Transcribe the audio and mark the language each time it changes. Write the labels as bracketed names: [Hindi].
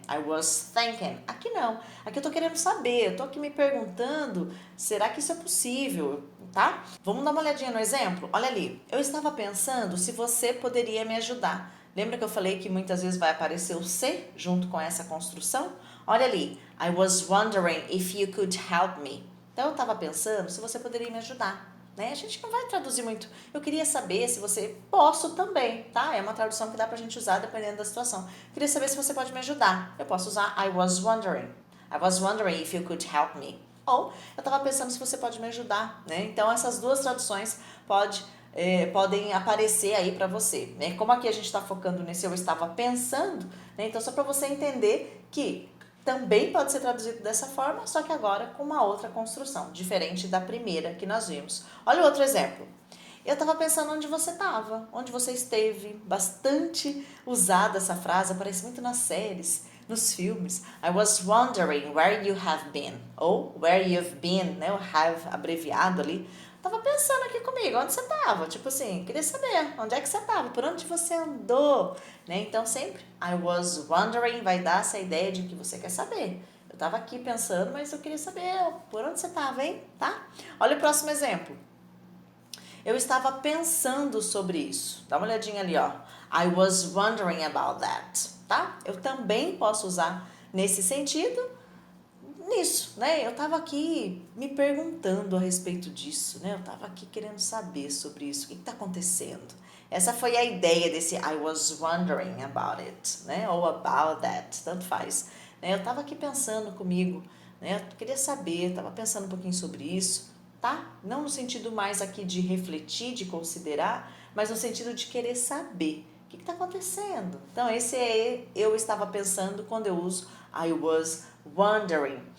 [English] I was thinking. [Portuguese] Aqui não. Aqui eu tô querendo saber, eu tô aqui me perguntando, será que isso é possível, tá? Vamos dar uma olhadinha no exemplo? Olha ali. Eu estava pensando se você poderia me ajudar. Lembra que eu falei que muitas vezes vai aparecer o se junto com essa construção? Olha ali. [English] I was wondering if you could help me. [Portuguese] Então eu estava pensando se você poderia me ajudar. Né? A gente não vai traduzir muito. Eu queria saber se você... Posso também, tá? É uma tradução que dá pra gente usar dependendo da situação. Queria saber se você pode me ajudar. Eu posso usar [English] I was wondering. I was wondering if you could help me. [Portuguese] Ou eu estava pensando se você pode me ajudar. Né? Então essas 2 traduções podem aparecer aí para você. Né? Como aqui a gente está focando nesse eu estava pensando, né? Então só para você entender que também pode ser traduzido dessa forma, só que agora com uma outra construção, diferente da primeira que nós vimos. Olha o outro exemplo. Eu estava pensando onde você estava, onde você esteve. Bastante usada essa frase, aparece muito nas séries, nos filmes. [English] I was wondering where you have been. Ou where you've been, né? [Portuguese] O have abreviado ali. tava pensando aqui comigo, onde você tava? Tipo assim, queria saber, onde é que você tava? Por onde você andou? Né? Então, sempre, [English] I was wondering [Portuguese] vai dar essa ideia de que você quer saber. Eu tava aqui pensando, mas eu queria saber por onde você tava, hein? Tá? Olha o próximo exemplo. Eu estava pensando sobre isso. Dá uma olhadinha ali, ó. [English] I was wondering about that, tá? [Portuguese] Eu também posso usar nesse sentido, nisso, né? Eu estava aqui me perguntando a respeito disso, né? Eu estava aqui querendo saber sobre isso. O que está acontecendo? Essa foi a ideia desse [English] I was wondering about it, [Portuguese] né? Ou about that, tanto faz. Né? Eu estava aqui pensando comigo, né? Eu queria saber, estava pensando um pouquinho sobre isso, tá? Não no sentido mais aqui de refletir, de considerar, mas no sentido de querer saber. O que está acontecendo? Então, esse é eu estava pensando quando eu uso [English] I was wondering.